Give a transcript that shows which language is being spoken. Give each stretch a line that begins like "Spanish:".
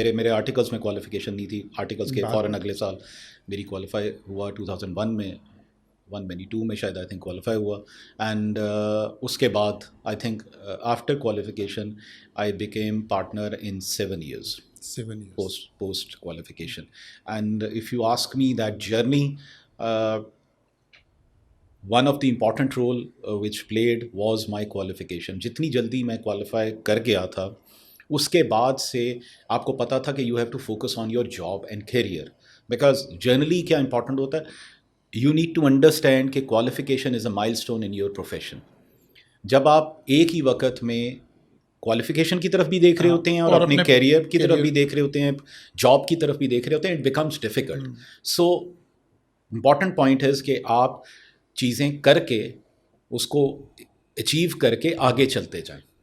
Urdu: میرے آرٹیکلس میں کوالیفیکیشن نہیں تھی, آرٹیکلس کے فوراً اگلے سال میری کوالیفائی ہوا 2001 میں, 192 میں شاید آئی تھنک کوالیفائی ہوا.
English: and
Urdu: اس کے بعد
English: I think after qualification I became partner in 7 years post qualification. And if you ask me that journey, one of the important role which played was my qualification.
Urdu: جتنی جلدی میں qualify کر گیا تھا اس کے بعد سے آپ کو پتا تھا کہ
English: you have to focus on your job and career, because generally
Urdu: کیا امپورٹنٹ ہوتا ہے,
English: you need to understand کہ qualification is a milestone in your profession.
Urdu: جب آپ ایک ہی وقت میں کوالیفیکیشن کی طرف بھی دیکھ رہے ہوتے ہیں اور اپنے کیریئر کی طرف بھی دیکھ رہے ہوتے ہیں, جاب کی طرف بھی دیکھ رہے ہوتے ہیں,
English: It becomes difficult.
Urdu: So important point ہے کہ آپ چیزیں کر کے اس کو اچیو کر کے آگے چلتے جائیں.